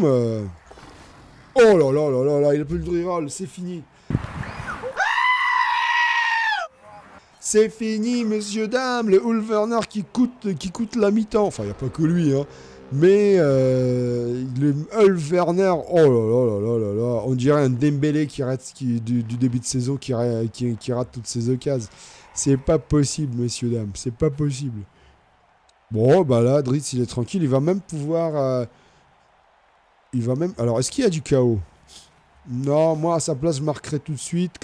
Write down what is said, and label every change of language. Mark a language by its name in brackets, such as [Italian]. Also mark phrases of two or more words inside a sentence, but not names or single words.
[French] Oh là là, il a plus le reroll, c'est fini. C'est fini, monsieur, dame. Le Ulverner qui coûte la mi-temps. Enfin, il n'y a pas que lui, hein. Mais le Ulverner, oh là là là là là là. On dirait un Dembélé du début de saison qui rate toutes ses occasions. C'est pas possible, messieurs, dames. C'est pas possible. Bon, bah là, Dritz, il est tranquille. Il va même pouvoir... Alors, est-ce qu'il y a du chaos? Non, moi, à sa place, je marquerai tout de suite.